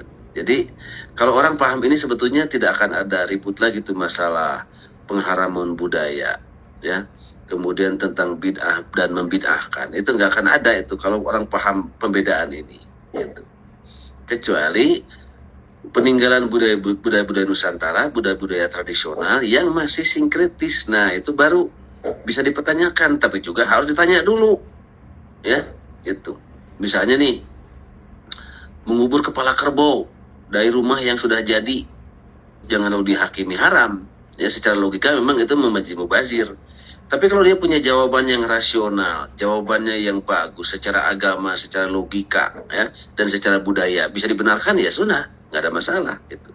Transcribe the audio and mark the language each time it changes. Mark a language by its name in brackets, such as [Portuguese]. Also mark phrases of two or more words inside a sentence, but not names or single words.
[Indonesian] Jadi kalau orang paham ini sebetulnya tidak akan ada ribut lagi tuh masalah pengharaman budaya ya. Kemudian tentang bid'ah dan membid'ahkan. Itu nggak akan ada itu kalau orang paham pembedaan ini gitu. Kecuali peninggalan budaya-budaya Nusantara, budaya-budaya tradisional yang masih sinkretis. Nah, itu baru bisa dipertanyakan, tapi juga harus ditanya dulu. Ya, gitu. Misalnya nih, mengubur kepala kerbau dari rumah yang sudah jadi, jangan lalu dihakimi haram. Ya, secara logika memang itu mubazir. Tapi kalau dia punya jawaban yang rasional, jawabannya yang bagus secara agama, secara logika, ya, dan secara budaya, bisa dibenarkan ya sunnah, nggak ada masalah gitu.